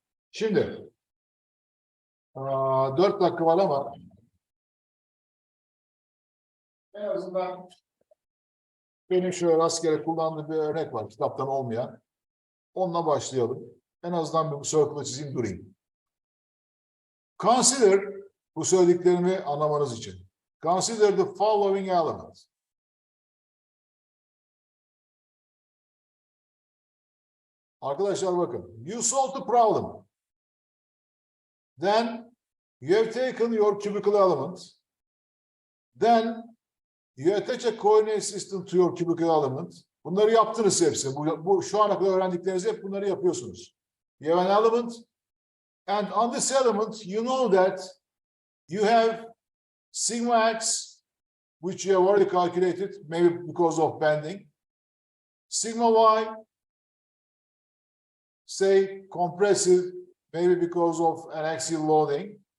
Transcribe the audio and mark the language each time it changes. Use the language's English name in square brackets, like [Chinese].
[Turkish] Şimdi 4 dakika var ama en azından benim şöyle rastgele kullandığım bir örnek var, kitaptan olmayan. Onunla başlayalım. En azından bir circle çizeyim, durayım. [English] Consider, [Turkish] bu söylediklerimi anlamanız için. [English] Consider the following element. [Turkish] Arkadaşlar bakın. [English] You solve the problem. Then you have taken your cubical element. Then you attach a coordinate system to your cubical element. [Turkish] Bunları yaptınız hepsi. Bu şu ana kadar öğrendikleriniz hep bunları yapıyorsunuz. [English] You have an element. And on this element, you know that you have sigma x, which you have already calculated, maybe because of bending. Sigma y, say compressive, maybe because of an axial loading.